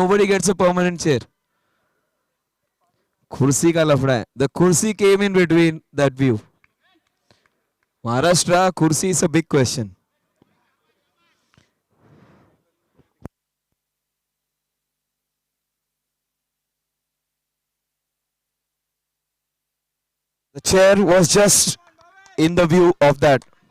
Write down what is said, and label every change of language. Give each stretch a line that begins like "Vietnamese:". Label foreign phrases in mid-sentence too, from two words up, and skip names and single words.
English: Nobody gets a permanent chair.
Hindi: कुर्सी का लफड़ा है.
English: The kursi came in between that view. Maharashtra, kursi is a big question. The chair was just in the view of that.